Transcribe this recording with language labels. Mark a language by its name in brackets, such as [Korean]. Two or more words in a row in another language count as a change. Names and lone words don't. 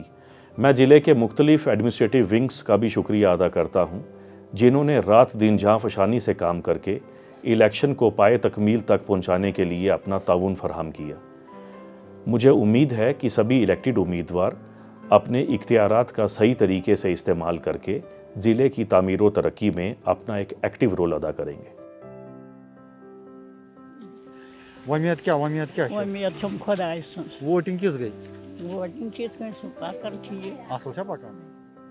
[Urdu] میں ضلع کے مختلف [English] administrative wings [Urdu] کا بھی شکریہ ادا کرتا ہوں، جنہوں نے رات دن جاں فشانی سے کام کر کے الیکشن کو پائے تکمیل تک پہنچانے کے لیے اپنا تعاون فراہم کیا۔ مجھے امید ہے کہ سبھی الیکٹڈ امیدوار اپنے اختیارات کا صحیح طریقے سے استعمال کر کے ضلع کی تعمیر و ترقی میں اپنا ایک [English] active role [Urdu] ادا کریں گے۔ [Kashmiri] ومید کیا ومید چھم خدائے سٕنٛز ووٹنگ کس گئی ووٹنگ چھِ یِتھ کٔنۍ سُہ پکان چھِ یہِ اصل چھا پکان